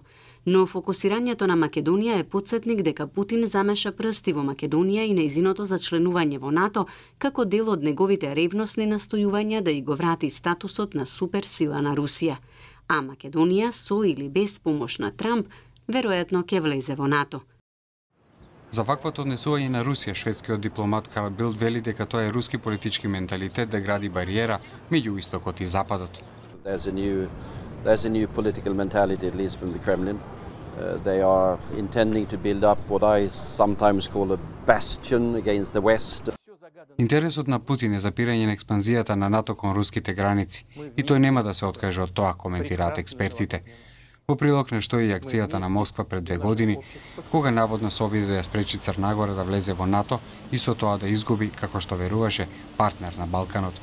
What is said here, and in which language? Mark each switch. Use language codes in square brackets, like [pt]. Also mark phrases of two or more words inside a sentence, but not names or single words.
[mk] Но фокусирањето на Македонија е потсетник дека Путин замеша прсти во Македонија и нејзиното зачленување во НАТО како дел од неговите ревностни настојувања да и го врати статусот на суперсила на Русија. А Македонија, со или без помош на Трамп, веројатно ќе влезе во НАТО. За ваквото однесување на Русија, шведскиот дипломат Карл Билд вели дека тоа е руски политички менталитет да гради бариера меѓу Истокот и Западот. [en] There's a new political mentality, at least from the Kremlin. They are intending to build up what I sometimes call a bastion against the West. [mk] Интересот на Путин е запирање на експанзијата на НАТО кон руските граници и тој нема да се откаже од тоа, коментираат експертите. Во прилог на што е и акцијата на Москва пред 2 години, кога наводно се обиде да ја спречи Црна Гора да влезе во НАТО и со тоа да изгуби, како што веруваше, партнер на Балканот.